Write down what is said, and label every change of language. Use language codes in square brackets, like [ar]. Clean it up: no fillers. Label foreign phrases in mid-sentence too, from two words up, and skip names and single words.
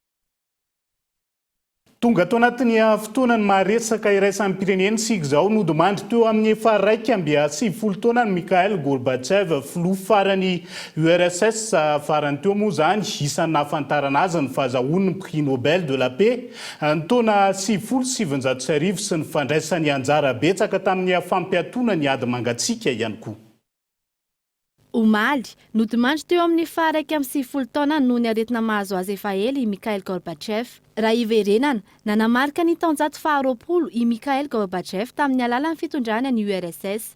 [mg] Tonga tao anatin'ny fotoanany maharesaka iraisan'ny pireneny sika izao nodimandry teo amin'ny efa 180 taona ny Mikhail Gorbatchev filoha farany URSS farany teo moa zany isan'ny nahafantarana azy ny fahazahoany ny [fr] prix Nobel de la paix [mg] ny taona 1970 sy ny fandraisany anjara betsaka tamin'ny fampiatoana ny ady mangatsiaka ihany koa. Omaly nodimandry teo amin'ny faha 180 taona noho ny aretina mahazo azy efa ela i Mikhail Gorbatchev. Raha iverenana nanamarika ny taonjato faha-20 i Mikhail Gorbatchev tamin'ny alalan'ny fitondrana ny URSS.